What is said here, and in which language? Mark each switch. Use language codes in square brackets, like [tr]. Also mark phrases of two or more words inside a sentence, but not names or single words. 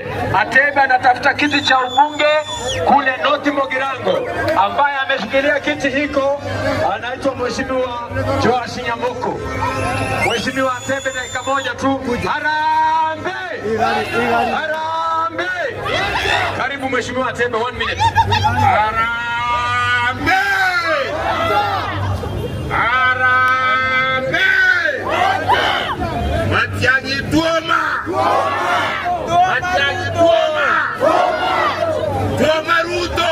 [sw] Atebe anatafuta kiti cha ubunge kule North Mogirango. Ambaye ameshikilia kiti hiko anaitwa Mheshimiwa Joel Nyang'ate. Mheshimiwa Atebe, dakika moja tu. Harambee! Harambee! Karibu Mheshimiwa Atebe, 1 minute. Harambee! [guz] Matiang'i tuoma! Matiang'i tuoma! Tuoma Ruto!